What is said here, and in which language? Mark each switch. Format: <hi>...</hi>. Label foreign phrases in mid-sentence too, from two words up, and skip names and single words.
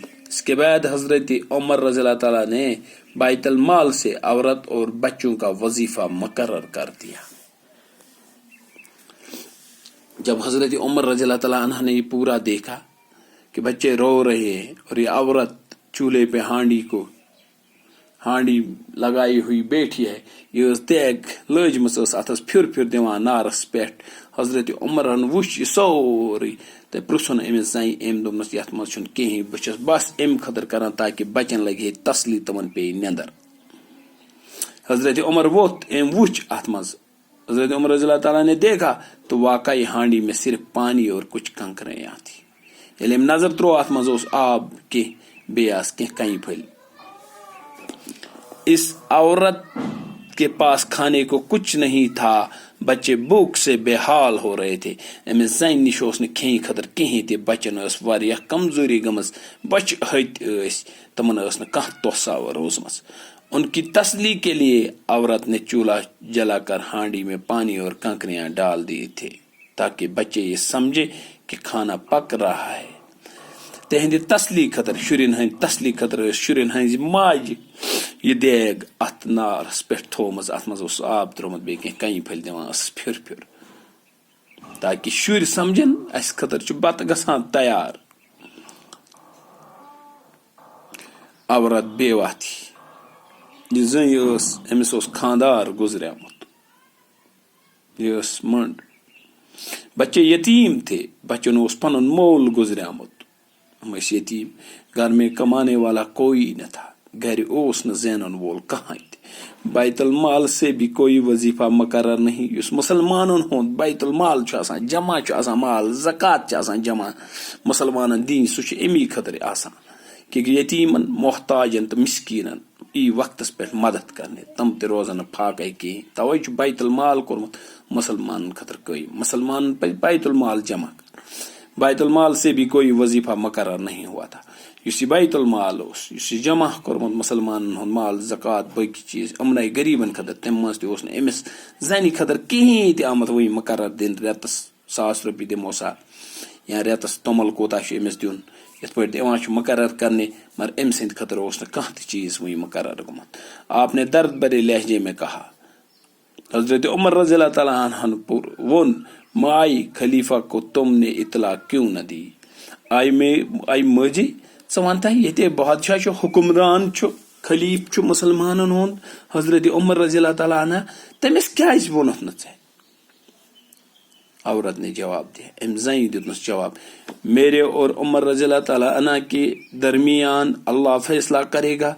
<ur>اس کے بعد حضرت عمر رضی اللہ تعالیٰ نے بیت المال سے عورت اور بچوں کا وظیفہ مقرر کر دیا۔ جب حضرت عمر رضی اللہ تعالیٰ عنہ نے یہ پورا دیکھا کہ بچے رو رہے ہیں اور یہ عورت چولہے پہ ہانڈی لگائی ہوئی بیٹھی ہے،</ur> <ks>یہ دیگ لجمس اتس پھر دیوان نارس پیٹھ، حضرت عمرن وچھ یہ سوری تو پرژھن امس زنہِ، أمۍ دوٚپنس یتھ منٛز چھُنہٕ کِہیٖنۍ، بہٕ چھس بس امہِ خٲطرٕ کران تاکہ بچن لگہِ تسلی، تمن پیٚیہِ نیندر۔ حضرت عمر ووٚتھ، أمۍ وُچھ اتھ منٛز</ks> <ur>حضرت عمر رضی اللہ تعالیٰ نے دیکھا تو واقعی ہانڈی میں صرف پانی اور کچھ کنکریں تھی.</ur> <ks>ییٚلہِ أمۍ نظر ترٛوو اَتھ منٛز اوس آب کینٛہہ بیٚیہِ آسہٕ کینٛہہ کنہِ پھٔلۍ.</ks> <ur>اس عورت کے پاس کھانے کو کچھ نہیں تھا. بچے بھوک سے بے حال ہو رہے تھے.</ur> <ks>أمِس زنہِ نِش اوس نہٕ کھٮ۪نہٕ خٲطرٕ کِہیٖنۍ تہِ. بچن ٲس واریاہ کمزوری گٔمٕژ. بچہِ ہتۍ ٲسۍ. تمن ٲس نہٕ کانٛہہ توسا روزمٕژ.</ks> <ur>ان کی تسلی کے لیے عورت نے چولہا جلا کر ہانڈی میں پانی اور کنکریاں ڈال دیے تھے تاکہ بچے یہ سمجھے کہ کھانا پک رہا ہے.</ur> <ks>تہندِ تسلی خطر شرین ہند تسلی خطر شرین ہنز ماج یہ دیگ ات نارس پہ تھومز. ات مز اوس آب ترومت بیٚیہِ کینٛہہ کنہِ پھٔلۍ دِوان ٲسس پھِر پھِر تاکہ شُرۍ سمجھن اسہِ خٲطرٕ چھُ بتہٕ گژھان تیار.</ks> <ur>عورت بیوا تھی.</ur> <ks>یہ زٔنۍ ٲس أمِس اوس خاندار گزریومُت. یہ ٲس مٔنڈ.</ks> <ur>بچے یتیم تھے.</ur> <ks>بچن اوس پنُن مول گزریومُت. ہم ٲسۍ یتیم.</ks> <ur>گھر میں کمانے والا کوئی نہ تھا.</ur> <ks>گھر اوس نہ زینن وول کہاں تہِ.</ks> <ur>بیت المال سے بھی کوئی وظیفہ مقرر نہیں.</ur> <ks>یُس مسلمانن ہُنٛد بیت المال چھُ آسان جمع چھُ آسان مال زکات چھُ آسان جمع مسلمانن دِنۍ سُہ چھُ امی خٲطرٕ آسان کہ یتیمن محتاجن تہٕ مسکیٖنن ای وقتس پٮ۪ٹھ مدد کرنے تم تہِ روزن نہٕ پھاکے کِہیٖنۍ. توے چھُ بیت المال کوٚرمُت مسلمانن خٲطرٕ قٲیِم. مسلمانن پزِ بیت المال جمع کرُن.</ks> <ur>بیت المال سے بھی کوئی وظیفہ مقرر نہیں ہوا تھا.</ur> <ks>یُس یہِ بیت المال اوس یُس یہِ جمع کوٚرمُت مسلمانن ہُنٛد مال زکات باقی چیٖز یِمنٕے غریٖبن خٲطرٕ تمہِ منٛز تہِ اوس نہٕ أمِس زنہِ خٲطرٕ کِہیٖنۍ تہِ آمُت وٕنہِ مقرر دِنہٕ. رٮ۪تس 1,000 رۄپیہِ دِمو سا یا رٮ۪تس توٚمُل کوٗتاہ چھُ أمِس دیُن یِتھ پٲٹھۍ یِوان چھُ مقرر کرنہِ. مگر أمۍ سٕنٛدِ خٲطرٕ اوس نہٕ کانٛہہ تہِ چیٖز وٕنہِ مقرر گوٚمُت.</ks> <ur>آپ نے درد بھرے لہجے میں کہا. حضرت عمر رضی اللہ تعالیٰ عنہ وون مائی خلیفہ کو تم نے اطلاع کیوں نہ دی.</ur> <ks>آئی ماجی ژٕ وَنتھا ییٚتہِ بادشاہ چھُ حکمران چھُ خلیف چھُ مسلمانن ہُنٛد حضرت عمر رضی اللہ تعالیٰ عنہ تٔمِس کیازِ ووٚنُتھ نہٕ ژےٚ.</ks> <ur>عورت نے جواب دیا.</ur> <ks>أمۍ زنہِ دیُتنَس جواب.</ks> <ur>میرے اور عمر رضی اللہ تعالیٰ عنہ کے درمیان اللہ فیصلہ کرے گا.</ur>